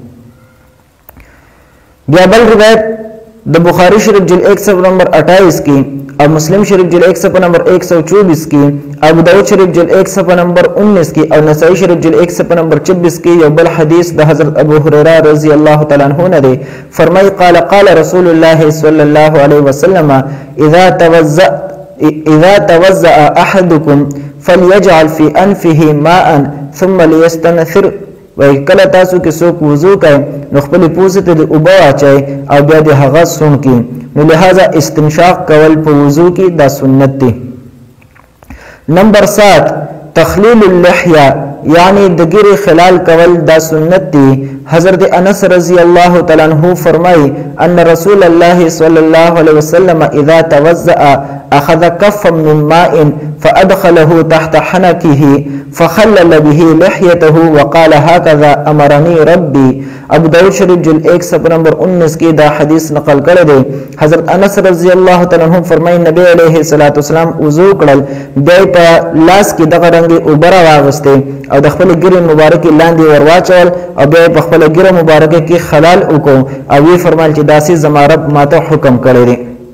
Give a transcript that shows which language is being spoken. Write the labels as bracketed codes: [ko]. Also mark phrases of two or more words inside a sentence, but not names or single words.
[ps] بیا بل روایت د بخاری شریف جلد 1 صفحه نمبر 28 کې او مسلم شریف جلد 1 صفحه نمبر 124 کې، ابو داود شریف جلد 1 صفحه نمبر 19 کې او نسائی شریف جلد 1 صفحه نمبر 26 کې یو بل حدیث د حضرت ابو هريره [ar] رضی الله تعالی عنہ [ps] نه دی. [ar] فرمای قال رسول الله صلی الله علیه وسلم اذا توضأ احدكم فليجعل في انفه ماء ثم ليستنثر. [ps] وای کله تاسو کې څوک وضو کوي نو خپل پوزه ته د اوبه اچي او بیا د هغه سون کې، نو لہذا استنشاق کول په وضو کې دا سنت دی. نمبر 7 [ar] تخلیل اللحیه [ps] یعنی د ګیرې خلال کول دا سنت دی. [ar] حضرت انس رضی الله تعالی عنہ فرمای ان رسول الله صلی الله علیه وسلم اذا توضأ اخذ كفا من ماء فادخله تحت حنكه فخلل به لحيته وقال هكذا امرني ربي. [ps] ابو داود شریف جلد 1 صفحه نمبر 19 کې دا حدیث نقل کړی دی. حضرت انس [ar] رضی الله تعالی عنہ [ps] فرمای نبی [ar] علیه الصلاۃ والسلام [ps] وضو کړل، بیا په لاس کې دغه رنګ اوبره واغسته او د خپل ګیرې مبارکي لاندې ورواچول او بیا په خپل ګیره مبارکه کې خلال وکړو او وی فرمایل چې داسې زما رب ماته حکم کړی دی.